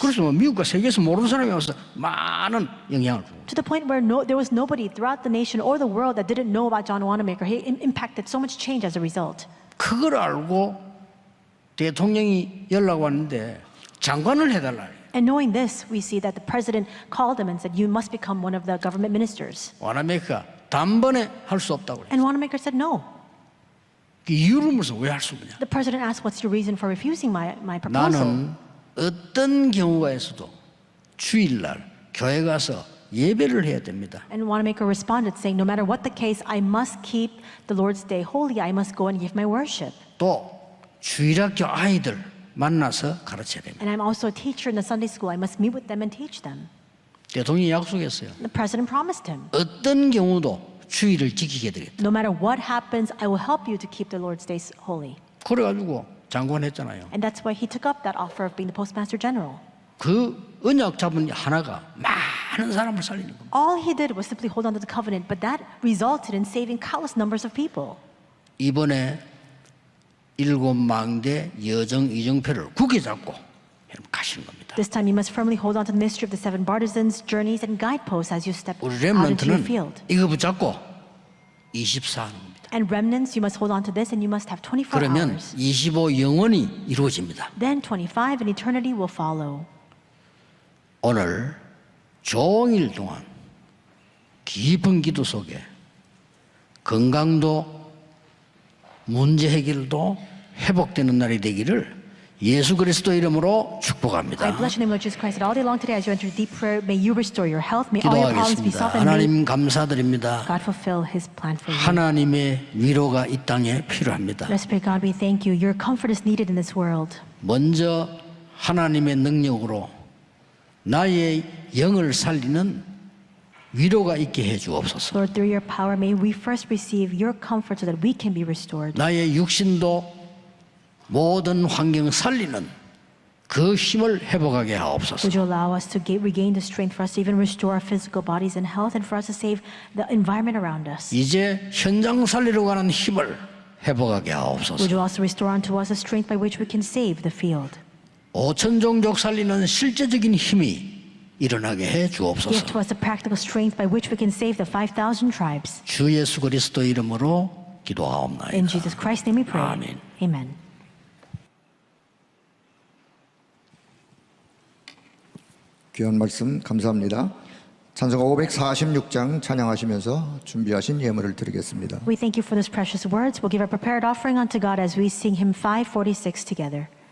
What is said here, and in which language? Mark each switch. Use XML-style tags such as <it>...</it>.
<ko>그래서 뭐 미국과 세계에서 모르는 사람이 와서 많은 영향을 주고.</ko> <en>To the point where there was nobody throughout the nation or the world that didn't know about John Wanamaker. He impacted so much change as a result.</en> <ko>그걸 알고 대통령이 연락 왔는데 장관을 해달라.</ko> <en>And knowing this, we see that the president called him and said, you must become one of the government ministers.</en> <ko>와나메이커가 단번에 할 수 없다고 그래요.</ko> <en>And Wanamaker said no.</en> <ko>그 이유를 물어서 왜 할 수 없냐?</ko> <en>The president asked, what's your reason for refusing my proposal?</en> <ko>나는 어떤 경우가에서도 주일날 교회 가서 예배를 해야 됩니다.</ko> <en>And Wanamaker responded saying, no matter what the case, I must keep the Lord's day holy. I must go and give my worship.</en> <ko>또 주일학교 아이들 만나서 가르쳐야 됩니다.</ko> <en>And I'm also a teacher in the Sunday school. I must meet with them and teach them.</en> <ko>대통령이 약속했어요.</ko> <en>The president promised him,</en> <ko>어떤 경우도 주일을 지키게 되겠다.</ko> <en>no matter what happens, I will help you to keep the Lord's days holy.</en> <ko>그래가지고 장관 했잖아요.</ko> <en>And that's why he took up that offer of being the postmaster general.</en> <ko>그 언약 잡은 하나가 많은 사람을 살리는 겁니다.</ko> <en>All he did was simply hold on to the covenant, but that resulted in saving countless numbers of people.</en> <ko>이번에 7망대 여정 이정표를 굳게 잡고 가시는 겁니다.</ko> <en>This time you must firmly hold on to the mystery of the seven partisans, journeys, and guideposts as you step</en> <ko>우리</ko> <en>out into your</en> <ko>렘넌트는</ko> <en>field.</en> <ko>이거 붙잡고 24하는겁니다.</ko> <en>And remnants, you must hold on to this, and you must have 24</en> <ko>그러면</ko> <en>hours.</en> <ko>25 영원히 이루어집니다.</ko> <en>Then 25 and eternity will follow.</en> <ko>오늘 종일 동안 깊은 기도 속에 건강도 문제 해결도 회복되는 날이 되기를 예수 그리스도 이름으로</ko> <en>I</en> <ko>축복합니다.</ko> <en>bless your name, Lord Jesus Christ, that all day long today as you enter deep prayer, may you restore your health, may all your problems be</en> <ko>기도하겠습니다.</ko> <en>solved, and may</en> <ko>하나님 감사드립니다.</ko> <en>God fulfill His plan for you.</en> <ko>하나님의 위로가 이 땅에 필요합니다.</ko> <en>Let's pray, God, we thank you. Your comfort is needed in this world.</en> <ko>먼저 하나님의 능력으로 나의 영을 살리는 위로가 있게 해 주옵소서.</ko> <en>Lord, through your power, may we first receive your comfort so that we can be restored.</en> <ko>나의 육신도 모든 환경 살리는 그 힘을 회복하게 하옵소서.</ko> <en>Would you allow us to regain the strength for us to even restore our physical bodies and health, and for us to save the environment around us?</en> <ko>이제 현장 살리러 가는 힘을 회복하게 하옵소서.</ko> <en>Would you also restore unto us a strength by which we can save the field?</en> <ko>5천 종족 살리는 실제적인 힘이 일어나게 해</ko> <en>Give</en> <ko>주옵소서.</ko> <en>to us the practical strength by which we can save the 5,000 tribes.</en> <ko>주 예수 그리스도 이름으로 기도하옵나이다.</ko> <en>In Jesus Christ's name we pray.</en> <ko>아멘.</ko> <en>Amen.</en> <ko>귀한 말씀 감사합니다. 찬송가 546장 찬양하시면서 준비하신 예물을 드리겠습니다.</ko> <en>We thank you for those precious words. We'll give a prepared offering unto God as we sing hymn 546 together.</en>